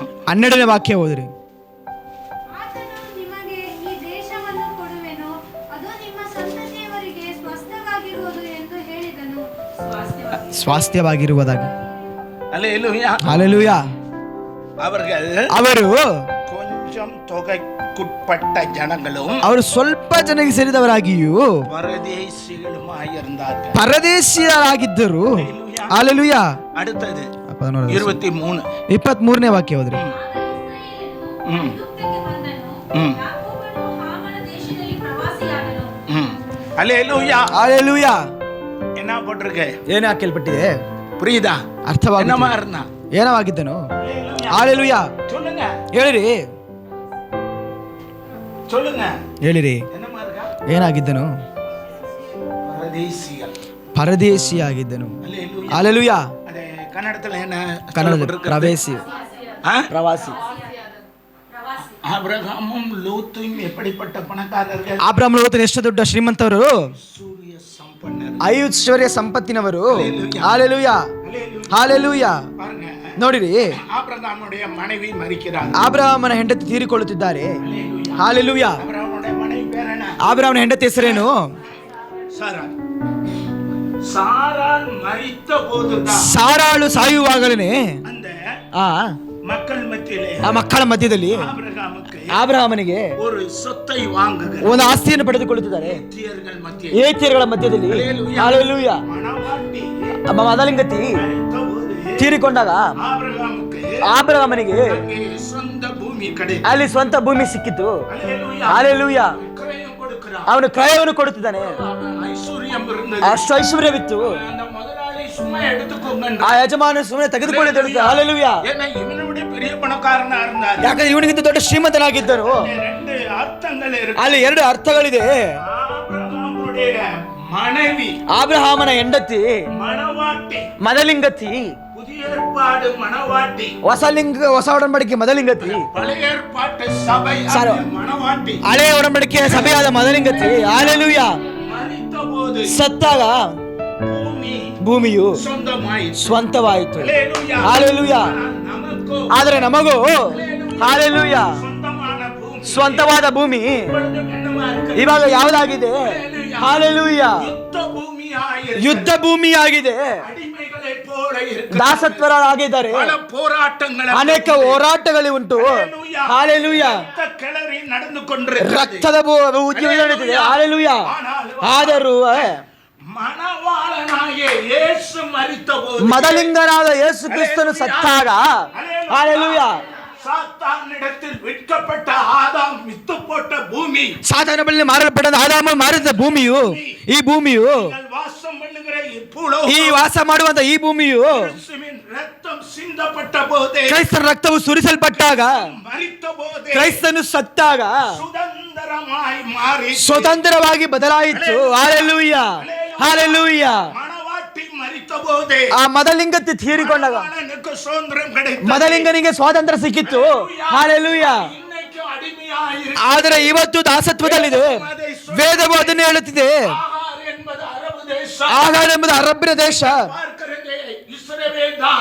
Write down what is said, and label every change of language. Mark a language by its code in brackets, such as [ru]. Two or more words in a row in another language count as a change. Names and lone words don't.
[kn] 12ನೇ ವಾಕ್ಯ ಓದ್ರಿ. ಆತನು ನಿಮಗೆ ಈ ದೇಶವನ್ನು ಕೊಡುವೆನು, ಅದು ನಿಮ್ಮ ಸಂತತಿಯವರಿಗೆ ಸ್ವಸ್ಥವಾಗಿರುವುದು ಎಂದು ಹೇಳಿದನು. ಸ್ವಾಸ್ಥ್ಯವಾಗಿರುವುದಾಗಿ. [ta] அல்லேலூயா. [kn] ಹಾಲೆಲೂಯಾ. ಅವರು [ta] கொஞ்சம் தொகைக்குட்பட்ட ஜனங்களும் [kn] ಅವರು ಸ್ವಲ್ಪ ಜನರಿಗೆ ಸೇರಿದವರಾಗಿಯೂ [ta] ಪರದೇಶಿகளுமாயிருந்தார்கள். [kn] ಪರದೇಶಿಯರಾಗಿದ್ದರು. ಹಾಲೆಲೂಯಾ. [ta] அடுத்தது 23 23. [kn] 23ನೇ ವಾಕ್ಯ ಹೋದ್ರಿ. ಆಗ ಇಸ್ರಾಯೇಲನು ಐಗುಪ್ತಕ್ಕೆ ಬಂದನು. ಯಾಕೋಬನು ಹಾಮನ ದೇಶದಲ್ಲಿ ಪ್ರವಾಸಿಯಾದನು. [ta] அல்லேலூயா. [kn] ಹಾಲೆಲೂಯಾ. [ta] என்ன போட்டிருக்கு? [kn] ಏನು ಹಾಕಲ್ಪಟ್ಟಿದೆ [ta] புரியுதா? [kn] ಅರ್ಥವಾಗಿ [ta] என்னமா இருந்தா? [kn] ಏನವಾಗಿದ್ದನು? ಹಾಲೆಲೂಯಾ. [ta] சொல்லுங்க, [kn] ಹೇಳಿರಿ. [ta] சொல்லுங்க. [kn] ಹೇಳಿರಿ. [ta] என்னமா இருக்கா? [kn] ಏನಾಗಿದ್ದನು? [ta] பரதேசிகள். [kn] ಪರದೇಶಿಯಾಗಿದ್ದನು. [ta] அல்லேலூயா. [kn] ಹಾಲೆಲೂಯಾ. ಅದೇ ಕನ್ನಡದಲ್ಲಿ ಏನು ಕನ್ನಡದಲ್ಲಿ ಪ್ರವೇಶಿ, [ta] ஆ? [kn] ಪ್ರವಾಸಿ. [ta] ஆபிரகாமும் லோத்தும் எப்படிப்பட்ட பணக்காரர்கள்? [kn] ಅಬ್ರಾಹ್ಮ ಲೋತನು ಎಷ್ಟು ದೊಡ್ಡ ಶ್ರೀಮಂತವರು, ಸೂರ್ಯ ಸಂಪನ್ನರು. ಐಶ್ವರ್ಯ ಸಂಪತ್ತಿನವರು. ಹಾಲೆಲೂಯಾ. ಹಾಲೆಲೂಯಾ. [ta] பாருங்க, [kn] ನೋಡಿರಿ, [ta] ஆபிரகாமுடைய மனைவி மரிக்கிறார். [kn] ಆಬ್ರಹಾಮನ ಹೆಂಡತಿ ತೀರಿಕೊಳ್ಳುತ್ತಿದ್ದಾರೆ. ಹಾಲೆಲೂಯಾ. [ta] ஆபிரகாமுடைய மனைவி பேர் என்ன? [kn] ಆಬ್ರಹಾಮನ ಹೆಂಡತಿ ಹೆಸರೇನು? [ta] சாராள். சாராள் மரித்த போதுதான் [kn] ಸಾರಾಳು ಸಾಯುವಾಗಲೇ [ta] அந்த [kn] ಆ [ta] மக்கள் மத்தியிலே [kn] ಆ ಮಕ್ಕಳ ಮಧ್ಯದಲ್ಲಿ [ta] ஆபிரகாமுக்கு [kn] ಆಬ್ರಹಾಮನಿಗೆ [ta] ஒரு சொத்தை வாங்குகிறார். [kn] ಒಂದು ಆಸ್ತಿಯನ್ನು ಪಡೆದುಕೊಳ್ಳುತ್ತಿದ್ದಾರೆ. [ta] ஏத்தியர்கள் மத்தியில் [kn] ಏತಿಯರುಗಳ ಮಧ್ಯದಲ್ಲಿ. ಹಾಲೆಲೂಯಾ. [ta] மணவாட்டி [kn] ಮದಲಿಂಗತಿ [ta] மரித்தபோது [kn] ತೀರಿಕೊಂಡಾಗ [ta] ஆபிரகாமுக்கு [kn] ಆಬ್ರಹಾಮನಿಗೆ [ta] அங்கே சொந்த பூமி கிடைத்தது. [kn] ಅಲ್ಲಿ ಸ್ವಂತ ಭೂಮಿ ಸಿಕ್ಕಿತು. [ta] அல்லேலூயா. [kn] ಹಾಲೆಲೂಯಾ. [ta] கிரயம் கொடுக்கிறார். [kn] ಅವನು ಕ್ರಯವನ್ನು ಕೊಡುತ್ತಿದ್ದಾನೆ. [ta] ஐஸ்வர்யம் இருந்தது. [kn] ಅಷ್ಟು ಐಶ್ವರ್ಯವಿತ್ತು. [ta] அந்த முதலாளி சும்மா எடுத்துக்கோங்க. [kn] ಆ ಯಜಮಾನ ಸುಮ್ಮನೆ ತೆಗೆದುಕೊಳ್ಳಿ. ಹಾಲೆಲೂಯಾ. [ta] ஏன்னா இவனுடைய பெரிய பணக்காரனா இருந்தார். [kn] ಯಾಕಂದ್ರೆ ಇವನಿಗಿಂತ ದೊಡ್ಡ ಶ್ರೀಮಂತನಾಗಿದ್ದರು. [ta] ரெண்டு அர்த்தங்கள் இருக்கு. [kn] ಅಲ್ಲಿ ಎರಡು ಅರ್ಥಗಳಿದೆ. [ta] ஆபிரகாமுடைய மனைவி [kn] ಆಬ್ರಹಾಮನ ಹೆಂಡತಿ [ta] மணவாட்டி, [kn] ಮದಲಿಂಗತಿ. [ta] புதிய ஏற்பாடு மணவாட்டி, [kn] ಹೊಸ ಒಡಂಬಡಿಕೆ ಮದಲಿಂಗತಿ. [ta] பழைய ஏற்பாட்டு சபை சார். மணவாட்டி. [kn] ಹಳೆಯ ಒಡಂಬಡಿಕೆಯ ಸಭೆಯಾದ ಮದಲಿಂಗತಿ. ಹಾಲೆಲೂಯಾ. [ta] மரித்தபோது [kn] ಸತ್ತಾಗ [ta] பூமಿ [kn] ಭೂಮಿಯು [ta] சொந்தமாயிற்று. [kn] ಸ್ವಂತವಾಯಿತು. [ta] அல்லேலூயா. [kn] ಹಾಲೆಲೂಯಾ. [ta] நமக்கோ [kn] ಆದರೆ ನಮಗೂ ಹಾಲೆಲೂಯಾ [ta] சொந்தமான பூமி [kn] ಸ್ವಂತವಾದ ಭೂಮಿ [ta] இப்பொழுது என்னவா இருக்கு? [kn] ಇವಾಗ ಯಾವುದಾಗಿದೆ? ಹಾಲೆಲೂಯಾ. ಯುದ್ಧ ಭೂಮಿಯಾಗಿದೆ. ಯುದ್ಧ ಭೂಮಿಯಾಗಿದೆ. [ta] ಅಡಿಮೆಗಳೇ போல இருக்கு. [kn] ದಾಸತ್ವರಾಗಿದ್ದಾರೆ. [ta] பல போராட்டங்கள், [kn] ಅನೇಕ ಹೋರಾಟಗಳು ಉಂಟು. ಹಾಲೆಲೂಯಾ. [ta] ரத்த கிளறி நடந்து கொண்டிருக்கிறது. [kn] ರಕ್ತದ ಉದ್ಯೋಗ ನಡೀತಿದೆ. ಹಾಲೆಲೂಯಾ. ಆದರೂ [ta] மணவாளனாகிய இயேசು மரித்தபோது [kn] ಮದಲಿಂಗನಾದ ಯೇಸು ಕ್ರಿಸ್ತನು ಸತ್ತಾಗ ಹಾಲೆಲೂಯಾ [ta] சாத்தானிடத்தில் விற்கப்பட்ட ஆதாம் வித்து போட்ட பூமி, [kn] ಸಾತಾನ ಬಳಿ ಮಾರಲ್ಪಟ್ಟ ಆದಾಮ ಮಾರಿದ ಭೂಮಿಯು, ಈ ಭೂಮಿಯು, [ta] நீங்கள் வாசம் பண்ணுகிற [kn] ಈ ವಾಸ ಮಾಡುವಂತ ಈ ಭೂಮಿಯು [ta] கிறிஸ்துவின் ரத்தம் சிந்தப்பட்ட போதே, [kn] ಕ್ರೈಸ್ತರ ರಕ್ತವು ಸುರಿಸಲ್ಪಟ್ಟಾಗ, [ta] மரித்த போதே [kn] ಕ್ರೈಸ್ತನು ಸತ್ತಾಗ [ta] சுதந்திரமாய் மாறி [kn] ಸ್ವತಂತ್ರವಾಗಿ ಬದಲಾಯಿತು. ಹಾಲೆಲೂಯಾ. ಹಾಲೆಲೂಯಾ. [ta] மணவாட்டி மரித்த போதே [kn] ಆ ಮದಲಿಂಗತಿ ತೀರಿಕೊಂಡಾಗ [ta] மணவாளனுக்கு சுதந்திரம் கிடைத்தது. [kn] ಮದಲಿಂಗನಿಗೆ ಸ್ವಾತಂತ್ರ್ಯ ಸಿಕ್ಕಿತ್ತು. ಹಾಲೆಲೂಯಾ. [ta] இன்னைக்கு அடிமையாய் [kn] ಆದರೆ ಇವತ್ತು ದಾಸತ್ವದಲ್ಲಿದೆ. ವೇದವು ಅದನ್ನೇ ಹೇಳುತ್ತಿದೆ. [ta] ஆகார் என்பது அரபு தேசம். [kn] ಆಗಾರ ಎಂಬುದು ಅರಬ್ಬಿನ ದೇಶ. [ta] பார்க்கிறது இஸ்ரவேல் தான்.